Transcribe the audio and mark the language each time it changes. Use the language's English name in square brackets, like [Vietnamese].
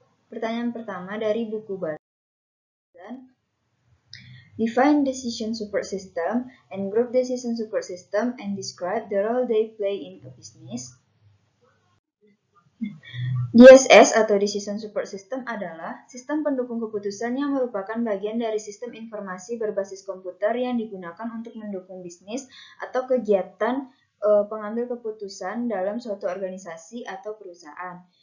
[Indonesian] Pertanyaan pertama dari buku Bazan. [English] Define decision support system and group decision support system and describe the role they play in a business. [Indonesian] DSS atau Decision Support System adalah sistem pendukung keputusan yang merupakan bagian dari sistem informasi berbasis komputer yang digunakan untuk mendukung bisnis atau kegiatan pengambil keputusan dalam suatu organisasi atau perusahaan.